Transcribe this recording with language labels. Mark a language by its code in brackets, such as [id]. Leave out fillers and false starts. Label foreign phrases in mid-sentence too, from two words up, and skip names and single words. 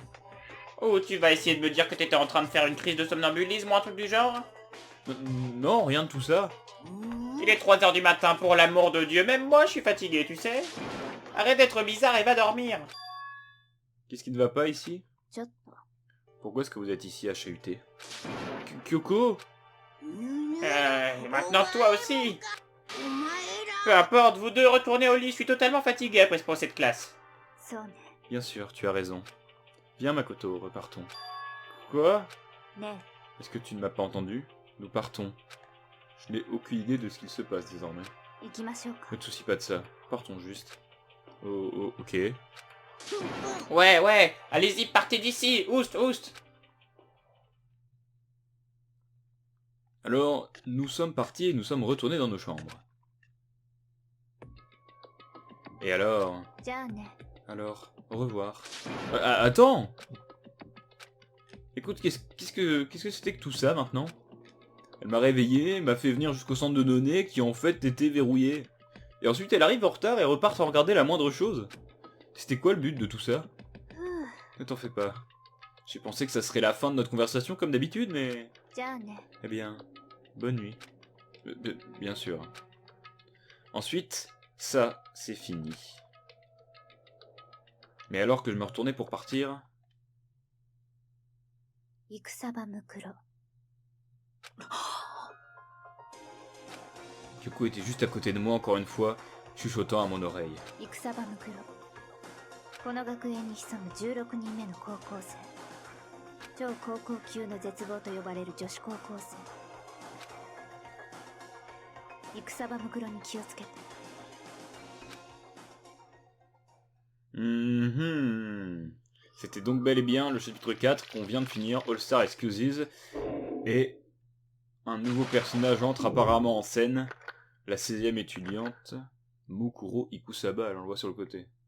[fr] Oh, tu vas essayer de me dire que t'étais en train de faire une crise de somnambulisme ou un truc du genre? Non, rien de tout ça. Il est 3 heures du matin, pour l'amour de Dieu, même moi je suis fatigué, tu sais. Arrête d'être bizarre et va dormir. Qu'est-ce qui ne va pas ici? [ja] ちょっと。 [fr] Pourquoi est-ce que vous êtes ici à chahuter? Kyoko? Et maintenant toi aussi. Peu importe, vous deux retournez au lit, je suis totalement fatigué après ce procès de classe. [ja] そうね。 [fr] Bien sûr, tu as raison. Viens Makoto, repartons. Quoi? ね Est-ce que tu ne m'as pas entendu? Nous partons. Je n'ai aucune idée de ce qu'il se passe désormais. [ja] え行きましょうか [fr] Ne te soucie pas de ça. Partons juste. Oh, ok. Ouais, ouais, allez-y, partez d'ici. Oust, oust. Alors, nous sommes partis et nous sommes retournés dans nos chambres. Et alors? [ja] じゃあね [fr] Alors, au revoir. Attends! Écoute, qu'est-ce que c'était que tout ça maintenant? Elle m'a réveillé, m'a fait venir jusqu'au centre de données qui en fait était verrouillé. Et ensuite elle arrive en retard et repart sans regarder la moindre chose. C'était quoi le but de tout ça? ふう Ne t'en fais pas. J'ai pensé que ça serait la fin de notre conversation comme d'habitude, mais... [ja] じゃあね [fr] Eh bien, bonne nuit. Bien sûr. Ensuite, ça, c'est fini. Mais alors que je me retournais pour partir... [ja] 戦場むくろ [fr] Kyoko était juste à côté de moi encore une fois, chuchotant à mon oreille. [ja] 戦場むくろこの学園に潜む16人目の高校生超高校級の絶望と呼ばれる女子高校生戦場むくろに気をつけて [fr] C'était donc bel et bien le chapitre 4 qu'on vient de finir, All Star Excuses, et un nouveau personnage entre apparemment en scène, la 16e étudiante, Mukuro Ikusaba, on le voit sur le côté.